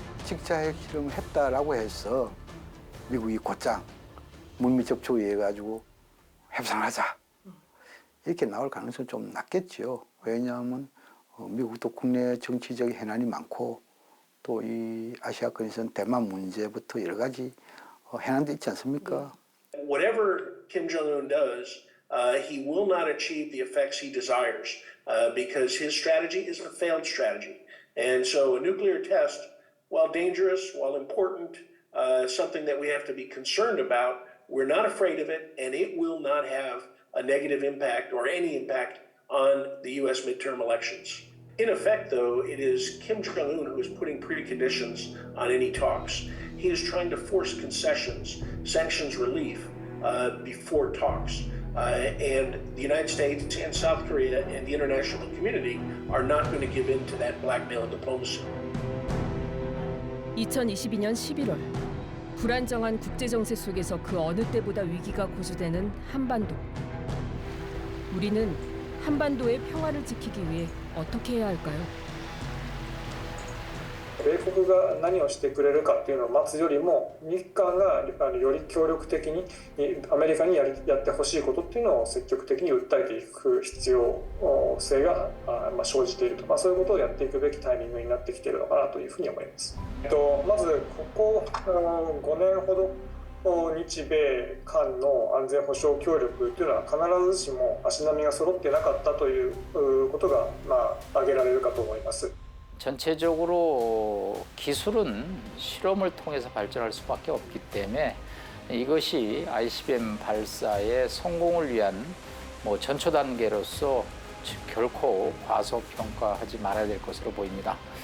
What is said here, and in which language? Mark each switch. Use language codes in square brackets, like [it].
[ko] 7차 핵실험을 했다라고 해서 미국이 곧장 물밑 접촉에 해가지고 협상하자 이렇게 나올 가능성이 좀 낮겠죠. 왜냐하면 미국도 국내 정치적 해난이 많고 또 이 아시아권에서는 대만 문제부터 여러 가지 해난도 있지 않습니까? [en] Whatever Kim Jong-un does, he will not achieve the effects he desires because his strategy is a failed strategy. And so a nuclear test, while dangerous, while important, something that we have to be concerned about, we're not afraid of it, and it will not have a negative impact or any impact on the U.S. midterm elections. In effect, though, it is Kim Jong-un who is putting preconditions on any talks. He is trying to force concessions, sanctions relief before talks. And the United States and South Korea and the international community are not going to give in to that blackmail diplomacy. [ko] 2022년 11월 불안정한 국제 정세 속에서 그 어느 때보다 위기가 고조되는 한반도. 우리는 한반도의 평화를 지키기 위해 어떻게 해야 할까요? [ja] 米国が何をしてくれるかっていうのを待つよりも日韓がより協力的にアメリカにやってほしいことっていうのを積極的に訴えていく必要性が生じていると、そういうことをやっていくべきタイミングになってきているのかなというふうに思います。まずここ5年ほど日米韓の安全保障協力というのは必ずしも足並みが揃ってなかったということが挙げられるかと思います。 [ko] 전체적으로 기술은 실험을 통해서 발전할 수밖에 없기 때문에 이것이 ICBM 발사의 성공을 위한 전초 단계로서 결코 과소평가하지 말아야 될 것으로 보입니다.